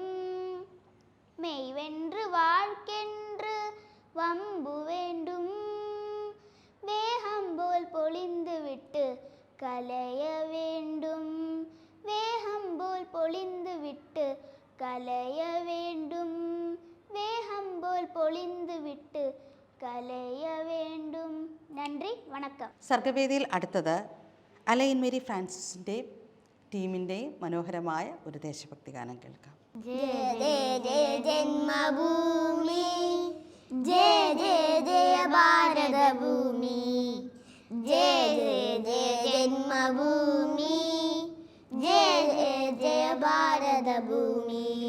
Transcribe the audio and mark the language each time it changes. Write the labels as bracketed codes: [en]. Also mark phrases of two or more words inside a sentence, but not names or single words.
[ta] மெய்வென்று வாழ்க்கென்று வம்பு வேண்டும், வேகம் போல் பொழிந்து விட்டு கலைய வேண்டும். வேகம் போல் பொழிந்து விட்டு கலைய வேண்டும், வேகம் போல் பொழிந்து விட்டு கலைய வேண்டும். [ml] നന്ദി, വണക്കം. സർഗവേദിയിൽ അടുത്തത് അലൈൻ മേരി ഫ്രാൻസിസിൻ്റെ ടീമിൻ്റെയും മനോഹരമായ ഒരു ദേശഭക്തി ഗാനം കേൾക്കാം. ജയ ജയ ജയ ജന്മഭൂമി, ജയ ജയ ജയ ഭാരതഭൂമി, ജയ ജയ ജയ ജന്മഭൂമി, ജയ ജയ ജയ ഭാരതഭൂമി.